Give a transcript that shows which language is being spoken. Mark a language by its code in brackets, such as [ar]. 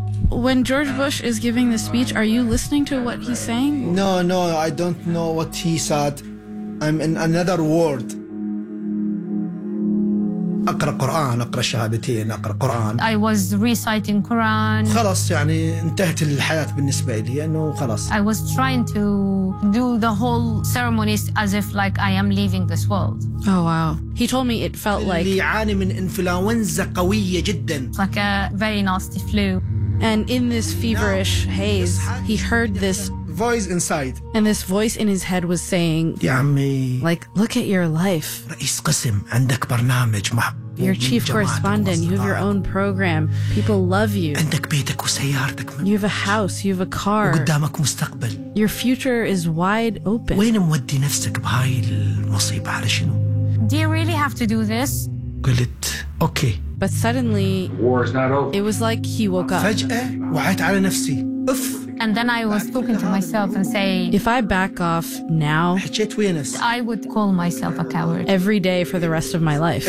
[en] When George Bush is giving the speech, are you listening to what he's saying? No, I don't know what he said. I'm in another world. [ar] أقرأ قرآن أقرأ الشهادتين أقرأ قرآن [en] I was reciting Quran [ar] خلاص يعني انتهت الحياة بالنسبة لي أنه خلاص [en] I was trying to do the whole ceremonies as if like I am leaving this world Oh wow He told me it felt [ar] اللي [en] like [ar] اللي يعاني من إنفلونزا قوية جدا [en] Like a very nasty flu And in this feverish haze he heard this voice inside and this voice in his head was saying [ar] يا عمي [en] like look at your life [ar] رئيس قسم عندك برنامج [en] your chief correspondent you have your own program people love you [ar] عندك بيتك وسيارتك [en] you have a house you have a car [ar] وقدامك مستقبل [en] your future is wide open [ar] وين مودي نفسك بهاي المصيبة على شنو [en] do you really have to do this [ar] قلت اوكي [en] But suddenly, war is not over. It was like he woke up. [ar] فجأة وعيت على نفسي. أوف. [en] And then I was talking to myself and saying, If I back off now, I would call myself a coward every day for the rest of my life.